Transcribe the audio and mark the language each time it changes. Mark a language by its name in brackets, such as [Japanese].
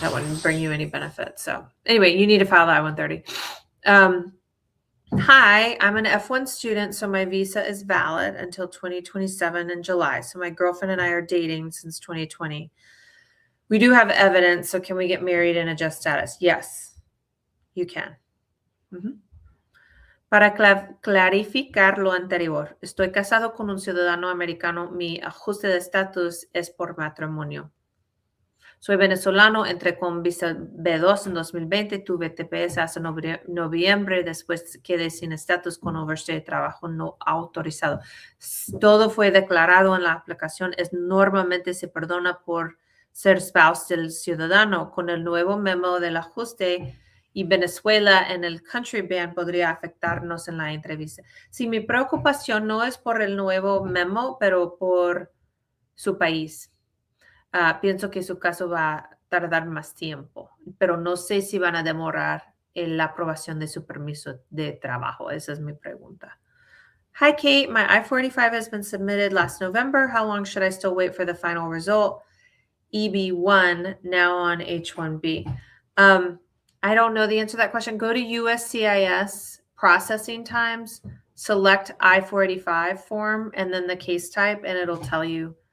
[English] That wouldn't bring you any benefit. So anyway, you need to file the I-130. Hi, I'm an F1 student, so my visa is valid until 2027 in July. So my girlfriend and I are dating since 2020. We do have evidence, so can we get married and adjust status? Yes, you can. [Spanish] Para clarificar lo anterior, estoy casado con un ciudadano americano. Mi ajuste de estatus es por matrimonio. Soy venezolano, entré con visa B2 en 2020, tuve TPS hasta noviembre, después quedé sin estatus con overstay de trabajo no autorizado. Todo fue declarado en la aplicación. Normalmente se perdona por ser spouse del ciudadano. Con el nuevo memo del ajuste y Venezuela en el country ban podría afectarnos en la entrevista. Sí, mi preocupación no es por el nuevo memo, pero por su país. Pienso que su caso va a tardar más tiempo, pero no sé si van a demorar la aprobación de su permiso de trabajo. Esa es mi pregunta. [English] Hi, Kate. My I-485 has been submitted last November. How long should I still wait for the final result? EB1, now on H-1B. I don't know the answer to that question. Go to USCIS processing times, select I-485 form, and then the case type, and it'll tell you.